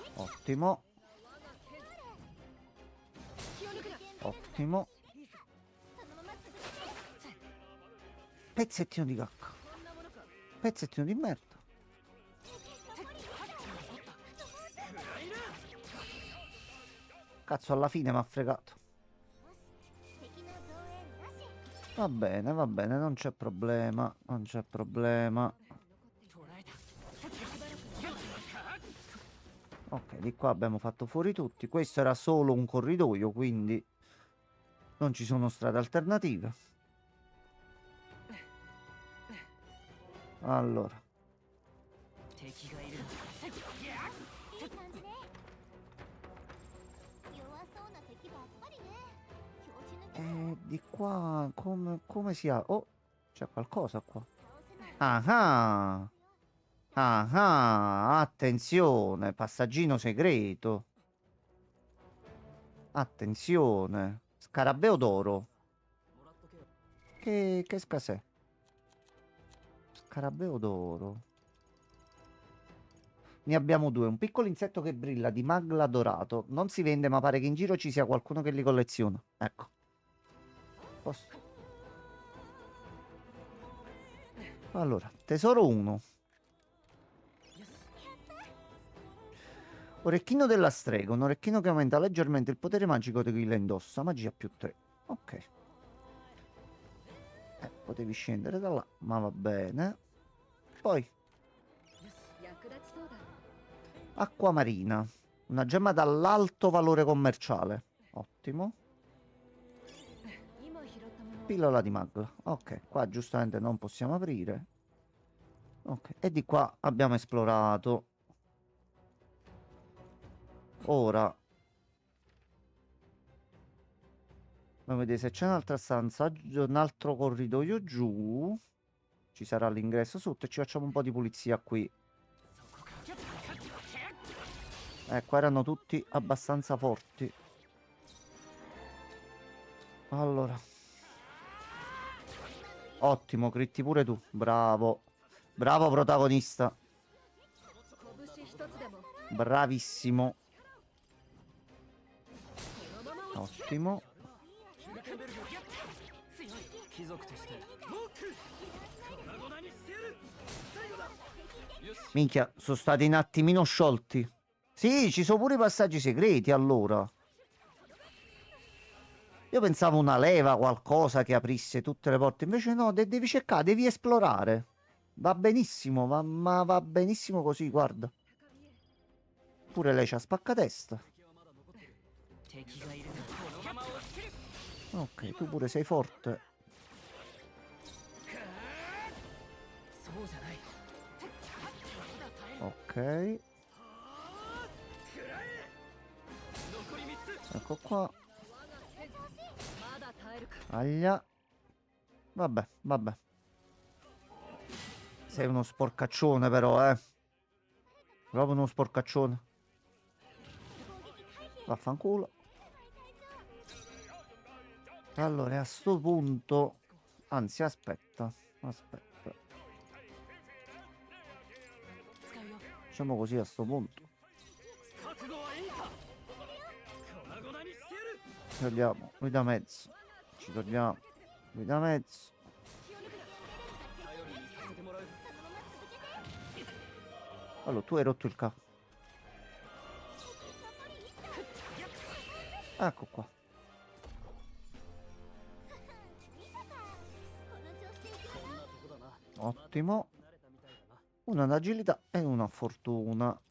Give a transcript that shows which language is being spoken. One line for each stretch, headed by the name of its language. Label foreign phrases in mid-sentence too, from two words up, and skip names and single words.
Italian: Ottimo.
Japanese: 気を抜くな。
Italian: Ottimo.
Japanese: そのまま続けて。
Italian: Pezzettino di cacca.
Japanese: こんなものか。
Italian: Pezzettino di merda.
Japanese: 暗いな
Italian: Cazzo, alla fine mi ha fregato.
Japanese: 敵の増援なし。
Italian: Va bene, non c'è problema. Non c'è problema.
Japanese: 捉えた
Italian: Ok, di qua abbiamo fatto fuori tutti. Questo era solo un corridoio, quindi non ci sono strade alternative. Allora,
Japanese: 敵がいるいい感じね。弱そうな敵ばっかりね。拍子抜け
Italian: di qua come si ha? Oh, c'è qualcosa qua.
Japanese: 倒せない。
Italian: Ah, ah, attenzione, passaggino segreto. Attenzione, scarabeo d'oro.
Japanese: もらっとけよ
Italian: Che scasè? Scarabeo d'oro. Ne abbiamo due. Un piccolo insetto che brilla di magla dorato. Non si vende, ma pare che in giro ci sia qualcuno che li colleziona. Ecco. Posso- Allora, tesoro 1. Orecchino della strega. Un orecchino che aumenta leggermente il potere magico di chi la indossa. Magia più 3. Ok. Potevi scendere da là, ma va bene. Poi,
Japanese: 役立ちそうだ。
Italian: acqua marina. Una gemma dall'alto valore commerciale. Ottimo.
Japanese: 今拾ったもの。
Italian: Pillola di magla. Ok, qua giustamente non possiamo aprire. Ok, e di qua abbiamo esplorato. Ora, vogliamo vedere se c'è un'altra stanza, un altro corridoio giù. Ci sarà l'ingresso sotto e ci facciamo un po' di pulizia qui.
Japanese: そこか
Italian: Qua erano tutti abbastanza forti. Allora. Ottimo, critti pure tu. Bravo. Bravo protagonista.
Japanese: 拳一つでも。
Italian: Bravissimo.
Japanese: このまま落ち
Italian: Ottimo.
Japanese: ヒルケンベルグ強い貴族としてモーク粉々にしてやる最後だよし
Italian: Minchia, sono stati un attimino sciolti. Sì, ci sono pure i passaggi segreti allora. Io pensavo una leva, qualcosa che aprisse tutte le porte. Invece no, devi cercare, devi esplorare. Va benissimo, ma va benissimo così, guarda. Pure lei c'ha spaccatesta.
Japanese: 敵がいるなこのまま落ちる
Italian: Ok, tu pure sei forte.
Japanese: そうじゃない
Italian: Ok,
Japanese: 残り3つ
Italian: ecco qua.
Japanese: まだ耐えるか。
Italian: Aglia. Vabbè, vabbè. Sei uno sporcaccione però, eh. Proprio uno sporcaccione. Vaffanculo. Allora, a sto punto... Anzi, aspetta. Aspetta.
Japanese: 使うよ
Italian: Facciamo così a sto punto.
Japanese: 覚悟はいいか粉々にしてやる
Italian: Togliamo lui da mezzo. Ci togliamo lui da mezzo.
Japanese: 頼りにさせてもらう
Italian: Allora, tu hai rotto il capo. Ecco qua. Ottimo. Una d'agilità e una fortuna.